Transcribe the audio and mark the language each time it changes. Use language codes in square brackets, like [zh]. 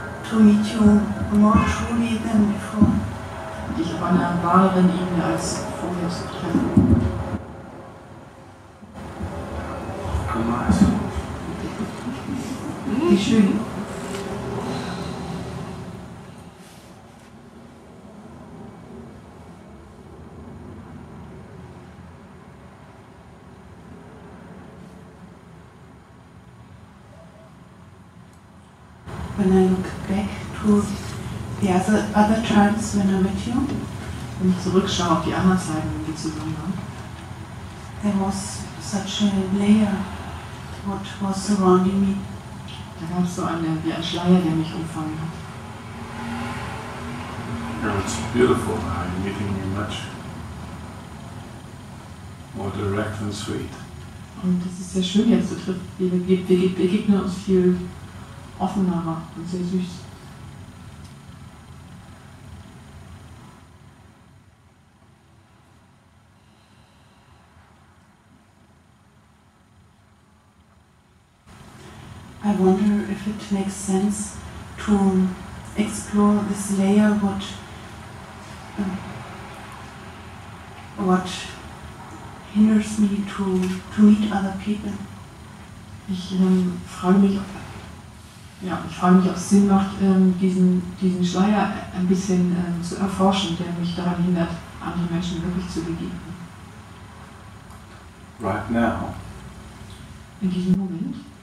[en] To meet you more truly than before. [de] dich auf einer wahreren Ebene als vorher zu treffen. [en] How nice. [de] Wie schön. [en] When I look back to the other times when I met you, [de] Wenn ich zurückschaue auf die anderen Zeiten, wenn wir zusammen waren, [en] there was such a layer what was surrounding me. [de] da gab es so wie ein Schleier, der mich umfangen hat. [en] Oh, it's beautiful now. You're meeting me much more direct and sweet. [de] Und es ist sehr schön jetzt zu treffen. Wir begegnen uns viel offener und sehr süß. [en] I wonder if it makes sense to explore this layer what hinders me to meet other people. [de] Ich frage mich, ob es Sinn macht, diesen Schleier ein bisschen zu erforschen, der mich daran hindert, andere Menschen wirklich zu begegnen. [en] Right now, [de] In diesem Moment,